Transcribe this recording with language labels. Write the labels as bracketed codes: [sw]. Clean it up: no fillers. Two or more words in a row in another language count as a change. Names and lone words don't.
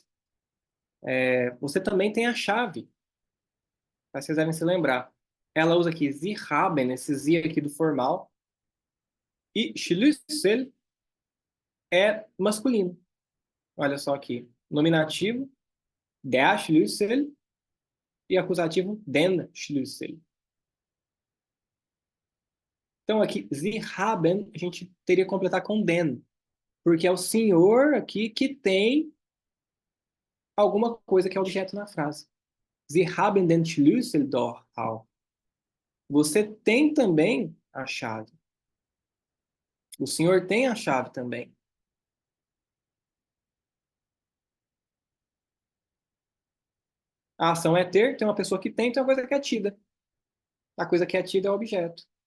[pt] Você também tem a chave, para vocês devem se lembrar. Ela usa aqui [de] Sie haben, [pt] esse Sie aqui do formal. E Schlüssel é masculino. Olha só aqui. Nominativo, [de] der Schlüssel, [pt] e acusativo, [de] den Schlüssel. [pt] Então aqui, [de] Sie haben, [pt] a gente teria que completar com den, porque é o senhor aqui que tem alguma coisa que é objeto na frase. [de] Sie haben den Schlüssel doch auch. [pt] Você tem também a chave. O senhor tem a chave também. A ação é ter, tem uma pessoa que tem uma coisa que é tida. A coisa que é tida é o objeto.